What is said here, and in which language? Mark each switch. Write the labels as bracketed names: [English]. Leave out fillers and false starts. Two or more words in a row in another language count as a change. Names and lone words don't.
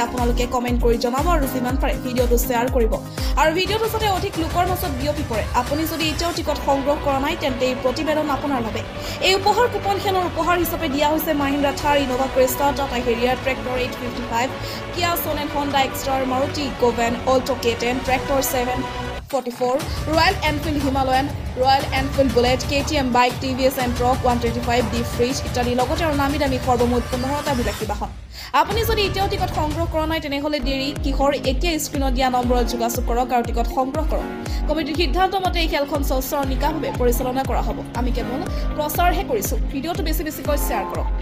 [Assamese] আপোনালোকে কমেণ্ট কৰি জনাব আৰু যিমান পাৰে ভিডিঅ'টো শ্বেয়াৰ কৰিব আৰু ভিডিঅ'টো যাতে অধিক লোকৰ মাজত বিয়পি পৰে আপুনি যদি এতিয়াও টিকট সংগ্ৰহ কৰা নাই তেন্তে এই প্ৰতিবেদন আপোনাৰ বাবে এই উপহাৰ কুপন খেলৰ উপহাৰ হিচাপে দিয়া হৈছে মাহিন্দ্ৰা থাৰ ইনোভা ক্ৰিষ্টা টাটা হেৰিয়াৰ ট্ৰেক্টৰ 855 কিয়া সোনেট হণ্ডা এক্সটাৰ মাৰুতি গোভেন অল্টো K10 ট্ৰেক্টৰ 744 Royal Enfield Himalayan Royal Enfield Bullet KTM bike TVS Entrock 125 D fridge ইত্যাদি লগতে আৰু নামি দামী সৰ্বমুঠ 15টা বিলাসী বাহন আপুনি যদি এতিয়াও টিকট সংগ্ৰহ কৰা নাই তেনেহলে দেৰি কিহৰ এতিয়া স্ক্ৰিনত দিয়া নম্বৰত যোগাযোগ কৰক আৰু টিকট সংগ্ৰহ কৰক কমিটিৰ সিদ্ধান্ত মতে এই খেলখন স্বচ্ছ আৰু নিকাভাৱে পৰিচালনা কৰা হ'ব আমি কেৱল প্ৰচাৰহে কৰিছো ভিডিঅ'টো বেছি বেছিকৈ শ্বেয়াৰ কৰক